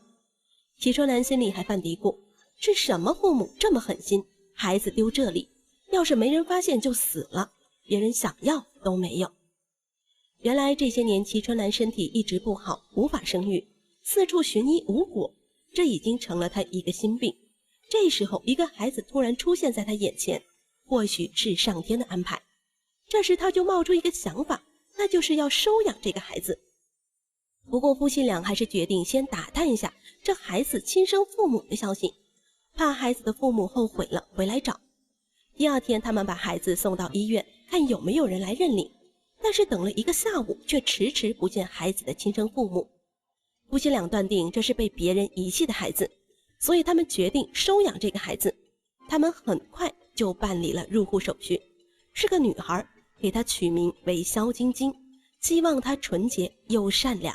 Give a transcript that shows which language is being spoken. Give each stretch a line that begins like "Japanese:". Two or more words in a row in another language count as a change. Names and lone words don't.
Chinese: 齊春蘭心裡還犯嘀咕，是什麼父母這麼狠心，孩子丟這裡，要是沒人發現就死了，別人想要都沒有。原來這些年齊春蘭身體一直不好，無法生育，四處尋醫無果，這已經成了她一個心病。這時候一個孩子突然出現在她眼前，或許是上天的安排。這時她就冒出一個想法，那就是要收養這個孩子。不過夫妻倆還是決定先打探一下這孩子親生父母的消息，怕孩子的父母後悔了回來找。第二天他們把孩子送到医院，看有沒有人來認領，但是等了一個下午卻遲遲不見孩子的親生父母。夫妻倆斷定這是被別人遺棄的孩子，所以他們決定收養這個孩子。他們很快就辦理了入戶手續，是個女孩，給她取名為蕭晶晶，希望她純潔又善良。